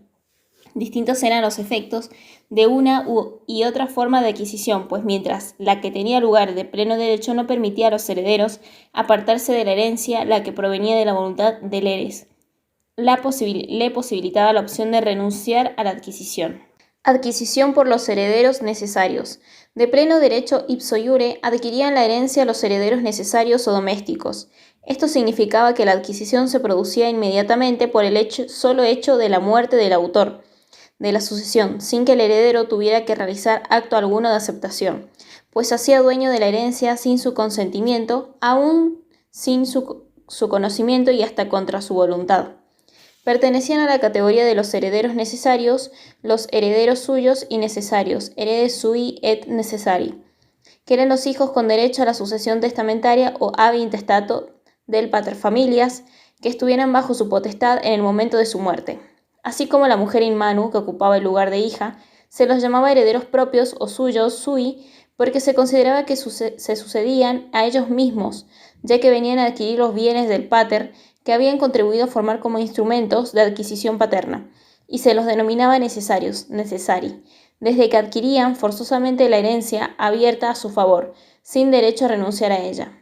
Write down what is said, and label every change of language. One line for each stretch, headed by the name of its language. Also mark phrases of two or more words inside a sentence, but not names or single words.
Spanish: Distintos eran los efectos de una y otra forma de adquisición, pues mientras la que tenía lugar de pleno derecho no permitía a los herederos apartarse de la herencia, la que provenía de la voluntad del heres le posibilitaba la opción de renunciar a la adquisición. Adquisición por los herederos necesarios. De pleno derecho
Latin: ipso iure
Spanish: adquirían la herencia los herederos necesarios o domésticos. Esto significaba que la adquisición se producía inmediatamente por el solo hecho de la muerte del autor de la sucesión, sin que el heredero tuviera que realizar acto alguno de aceptación, pues hacía dueño de la herencia sin su consentimiento, aún sin su conocimiento y hasta contra su voluntad. Pertenecían a la categoría de los herederos necesarios, los herederos suyos y necesarios,
Latin: heredes sui et necessari,
Spanish: que eran los hijos con derecho a la sucesión testamentaria o
Latin: ab intestato
Spanish: del paterfamilias, que estuvieran bajo su potestad en el momento de su muerte. Así como la mujer
Latin: in manu,
Spanish: que ocupaba el lugar de hija, se los llamaba herederos propios o suyos, sui, porque se consideraba que se sucedían a ellos mismos, ya que venían a adquirir los bienes del pater que habían contribuido a formar como instrumentos de adquisición paterna, y se los denominaba necesarios, necessari, desde que adquirían forzosamente la herencia abierta a su favor, sin derecho a renunciar a ella.